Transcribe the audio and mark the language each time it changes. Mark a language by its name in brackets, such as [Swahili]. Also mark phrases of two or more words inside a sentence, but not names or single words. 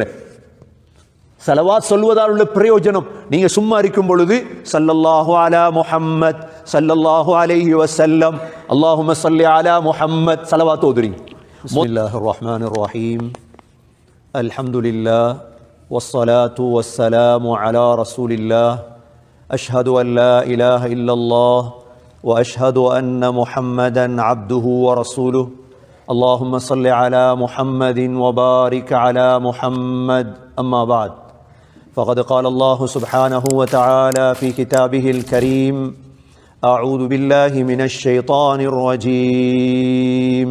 [Tamil] ஸலவாத் சொல்வதால் உள்ள பிரயோஜனம், நீங்க சும்மா இருக்கும் பொழுது [Arabic] صلى الله على محمد صلى الله عليه وسلم اللهم صل على محمد [Tamil] ஸலவாத் ஓதுறீங்க. [Arabic] بسم الله الرحمن الرحيم. الحمد لله والصلاة والسلام على رسول الله. أشهد أن لا إله إلا الله و أشهد أن محمدا عبده و رسوله. اللهم صل على محمد وبارك على محمد. أما بعد، فقد قال الله سبحانه وتعالى في كتابه الكريم: أعوذ بالله من الشيطان الرجيم.